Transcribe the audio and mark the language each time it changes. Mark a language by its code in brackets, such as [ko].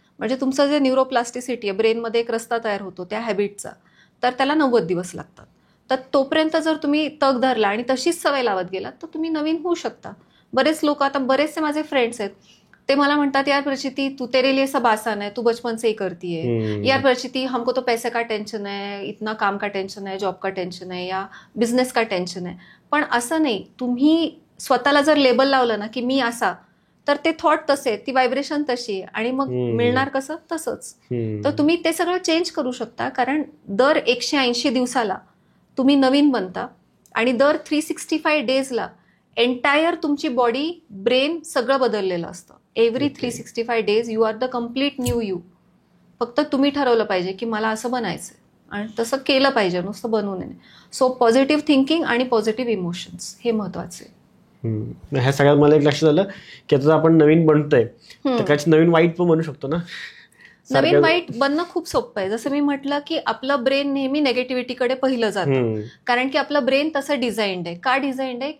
[mr] म्हणजे तुमचं जे न्यूरोप्लास्टिसिटी आहे, ब्रेनमध्ये एक रस्ता तयार होतो त्या हॅबिटचा, तर त्याला 90 दिवस लागतात. तर तोपर्यंत जर तुम्ही तग धरला आणि तशीच सवय लावत गेलात तर तुम्ही नवीन होऊ शकता. बरेच लोक, आता बरेचसे माझे फ्रेंड्स आहेत, ते मला म्हणतात [hi] यार प्रचिती तू तेरे लिए सब आसान है, तू बचपन से ही करती है. यार प्रचिती हमको तो पैसे का टेंशन है, इतना काम का टेंशन है, जॉब का टेंशन है या बिझनेस का टेंशन है. [mr] पण असं नाही, तुम्ही स्वतःला जर लेबल लावलं ना की मी असा, तर ते थॉट तसे, ती व्हायब्रेशन तशी आणि मग मिळणार कसं तसंच. तर तुम्ही ते सगळं चेंज करू शकता, कारण दर 180 दिवसाला तुम्ही नवीन बनता आणि दर 365 डेजला एंटायर तुमची बॉडी, ब्रेन सगळं बदललेलं असतं. [en] Every 365 days you are the complete new you. [mr] फक्त तुम्ही ठरवलं पाहिजे की मला असं बनायचंय आणि तसं केलं पाहिजे, नुसतं बनवू नये. सो पॉझिटिव्ह थिंकिंग आणि पॉझिटिव्ह इमोशन्स हे महत्वाचे. ह्या सगळ्यात मला एक लक्षात आलं की आता आपण नवीन बनतोय तर काही नवीन वाईट पण बनू शकतो ना. नवीन वाईट बनणं खूप सोपं आहे. जसं मी म्हटलं की आपलं ब्रेन नेहमी नेगेटिव्हिटीकडे पहिलं जातं, कारण की आपलं ब्रेन तसं डिझाईन्ड आहे. का डिझाईन्ड आहे?